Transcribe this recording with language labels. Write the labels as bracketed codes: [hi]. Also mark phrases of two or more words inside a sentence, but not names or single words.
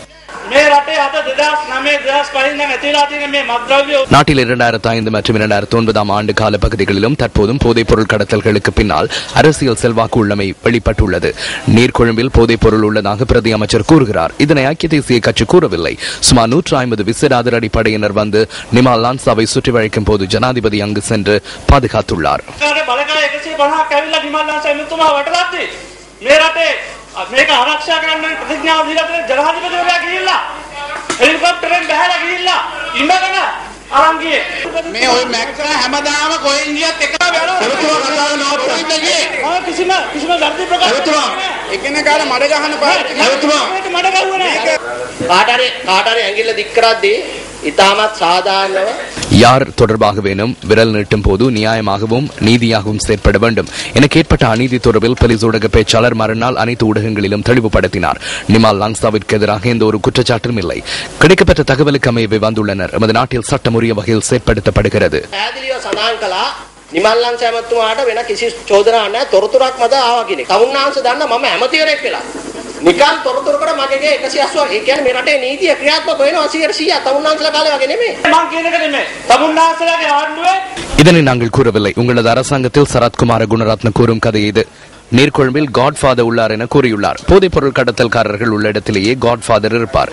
[ta] நாட்டில் 2005 மற்றும் 2009 ஆண்டு கால பகுதிகளிலும் தற்போதும் போதைப் பொருள் கடத்தல்களுக்கு பின்னால் அரசியல் செல்வாக்கு உள்ளமை வெளிப்பட்டுள்ளது. நீர்கொழும்பில் போதைப் பொருள் உள்ளதாக பிரதி அமைச்சர் கூறுகிறார். இதனை ஐக்கிய தேசிய கட்சி கூறவில்லை. சுமார் 150 விசேட அதிரடிப்படையினர் வந்து நிமால் லான்சாவை சுற்றி வளைக்கும் போது ஜனாதிபதி அங்கு சென்று பாதுகாத்துள்ளார். [si] මේක ආරක්ෂා කරන්න ප්‍රතිඥාව දීලා තියෙන ජනාධිපතිවරයා ගිහිල්ලා හෙලිකොප්ටරෙන් බහලා ගිහිල්ලා ඉඳගෙන අරන් ගියේ මේ ඔය මැක්කා හැමදාම කොහෙන් ගියත් එක වෙනවා කතාව නවත්තන්න ගියේ කිසිම ධර්ති ප්‍රකාශ එකිනෙකාට මඩ ගහන පාරට මඩ ගහුවේ නැහැ කාටරි ඇඟිල්ල දික් කරද්දී [ta] இதாமத் சாதாரண யார் தொடர்பாகவேனும் விரல் நீட்டும் போது நியாயமாகவும் நீதியாகவும் செயற்பட வேண்டும் என கேட்பட்ட அநீதி தொடர்பில் போலீஸ் ஊடக பேச்சாளர் மறுநாள் அனைத்து ஊடகங்களிலும் தெளிவுபடுத்தினார். நிமால் லாங்சாவிற்கு எதிராக எந்த ஒரு குற்றச்சாட்டும் இல்லை. கிடைக்கப்பட்ட தகவலுக்கு அமையவே வந்துள்ளனர். நமது நாட்டில் சட்டம் உரிய வகையில் செயற்படுத்தப்படுகிறது. [si] නිමල් ලංස ඇමතුමාට වෙන කිසි චෝදනාවක් නැහැ. තොරතුරක් මත ආවා කියන එක. තමුන්නාංශ දන්න මම ඇමතිවරයෙක් වෙලා. නිකන් තොරතුරකට මගේ 180 ඒ කියන්නේ මේ රටේ නීතිය ක්‍රියාත්මක වෙනවා 100%. තමුන්නාංශලා කාලේ වගේ නෙමෙයි. මම කියන එක නෙමෙයි. තමුන්නාංශලාගේ ආණ්ඩුවේ [ta] இதனை நாங்கள் கூறவில்லை. உங்களது அரசாங்கத்தில் சரத்குமார குணரத்ன கூறும் கதை இது. நீர்கொழும்பில் காட்ஃபாதர் உள்ளார் என கூறியுள்ளார். போதைப் பொருள் கடத்தல்காரர்கள் உள்ள இடத்திலேயே காட்ஃபாதர் இருப்பார்.